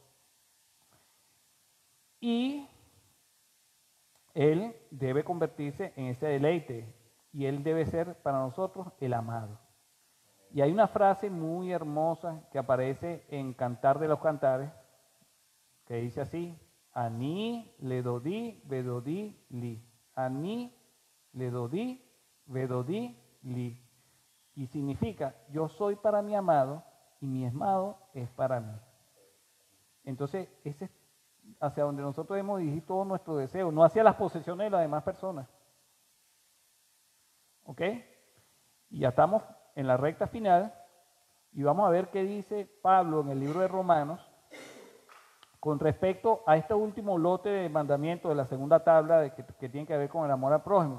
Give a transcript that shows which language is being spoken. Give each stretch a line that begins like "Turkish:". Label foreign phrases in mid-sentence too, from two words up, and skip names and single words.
Spanish: Y Él debe convertirse en ese deleite y Él debe ser para nosotros el amado. Y hay una frase muy hermosa que aparece en Cantar de los Cantares, que dice así:
Hebrew: אני לדודי ודודי לי. אני לדודי ודודי לי.
Spanish: Y significa, yo soy para mi amado y mi amado es para mí. Entonces, ese es hacia donde nosotros debemos dirigir todo nuestro deseo, no hacia las posesiones de las demás personas. ¿Ok? Y ya estamos en la recta final y vamos a ver qué dice Pablo en el libro de Romanos con respecto a este último lote de mandamientos de la segunda tabla que tiene que ver con el amor al prójimo.